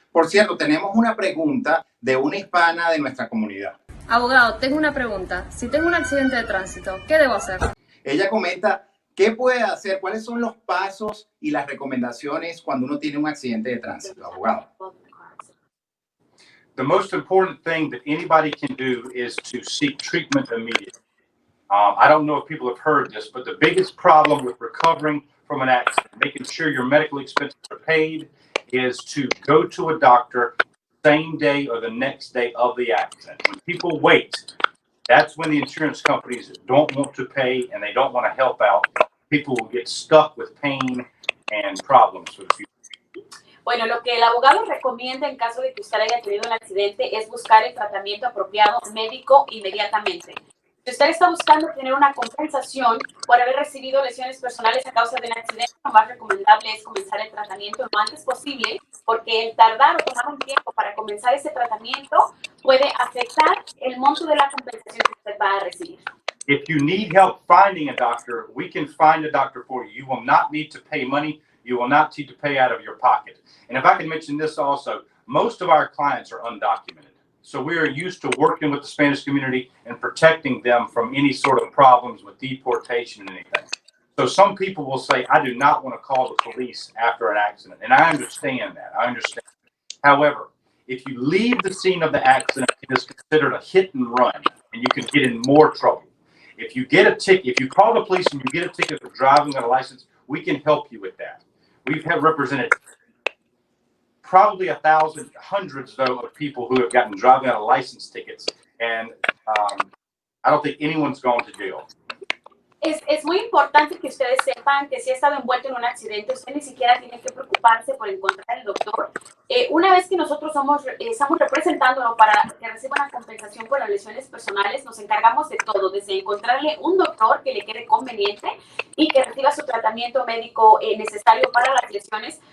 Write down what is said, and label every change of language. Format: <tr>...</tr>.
<es>Por cierto, tenemos una pregunta de una hispana de nuestra comunidad. Abogado, tengo una pregunta. Si tengo un accidente de tránsito, ¿qué debo hacer? Ella comenta, ¿qué puede hacer? ¿Cuáles son los pasos y las recomendaciones cuando uno tiene un accidente de tránsito, abogado?</es> <en>The most important thing that anybody can do is to seek treatment immediately. I don't know if people have heard this, but the biggest problem with recovering from an accident, making sure your medical expenses are paid, is to go to a doctor same day or the next day of the accident. When people wait, that's when the insurance companies don't want to pay and they don't want to help out. People will get stuck with pain and problems for the future.</en> <es>Bueno, lo que el abogado recomienda en caso de que usted haya tenido un accidente es buscar el tratamiento apropiado médico inmediatamente. Si usted está buscando tener una compensación por haber recibido lesiones personales a causa de un accidente, lo más recomendable es comenzar el tratamiento lo antes posible, porque el tardar o tomar un tiempo para comenzar ese tratamiento puede afectar el monto de la compensación que usted va a recibir.</es> <en>If you need help finding a doctor, we can find a doctor for you. You will not need to pay money. You will not need to pay out of your pocket. And if I can mention this also, most of our clients are undocumented. So we are used to working with the Spanish community and protecting them from any sort of problems with deportation and anything. So some people will say, I do not want to call the police after an accident. And I understand that. I understand. However, if you leave the scene of the accident, it is considered a hit and run, and you can get in more trouble. If you get a ticket, if you call the police and you get a ticket for driving without a license, we can help you with that. We've represented probably 1,000, hundreds though, of people who have gotten driving out of license tickets, and I don't think anyone's gone to jail.</en> <es>Es muy importante que ustedes sepan que si ha estado envuelto en un accidente, usted ni siquiera tiene que preocuparse por encontrar al doctor. Una vez que nosotros estamos representándolo para que reciba una compensación por las lesiones personales, nos encargamos de todo, desde encontrarle un doctor que le quede conveniente y que reciba su tratamiento médico necesario para las lesiones.</es>